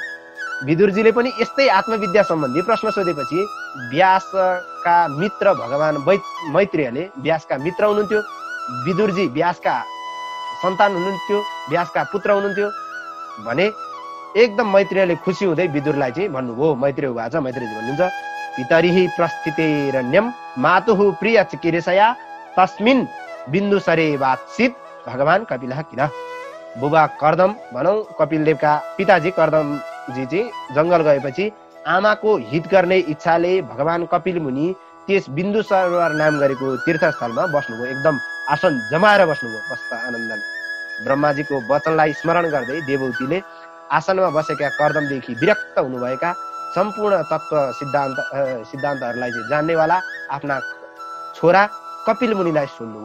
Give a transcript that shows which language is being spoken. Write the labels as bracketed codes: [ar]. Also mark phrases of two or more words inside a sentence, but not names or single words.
[ne] विदुरजीले पनि यस्तै आत्मविद्या सम्बन्धी प्रश्न सोधेपछि व्यासका मित्र भगवान मैत्रेयले, व्यासका मित्र हुनुहुन्थ्यो, विदुरजी व्यासका सन्तान हुनुहुन्थ्यो, व्यासका पुत्र हुनुहुन्थ्यो भने एकदम मैत्रेयले खुसी हुँदै विदुरलाई चाहिँ भन्नुभयो। [sa] मैत्रेय उवाच, [ne] मैत्रेयजी भन्नुहुन्छ [sa] पितरिहि प्रस्थितेरण्यम मातुः प्रिय चिकित्सया तस्मिन् बिन्दुसरे वात्सित भगवान कपिलः किन। [ne] बुबा कर्दम भनौं कपिलदेवका पिताजी कर्दमजी चाहिँ जंगल गएपछि आमाको हित गर्ने इच्छाले भगवान कपिल मुनि त्यस बिन्दु सरोवर नाम गरेको तीर्थस्थलमा बस्नुभयो। एकदम आसन जमाएर बस्नुभयो बस्दा आनन्दले। ब्रह्माजीको वचनलाई स्मरण गर्दै देवहूतिले आसनमा बसेका कर्दमदेखि विरक्त हुनुभएका सम्पूर्ण तत्त्व सिद्धान्तहरूलाई चाहिँ जान्नेवाला आफ्ना छोरा कपिल मुनिलाई सुन्नुभयो।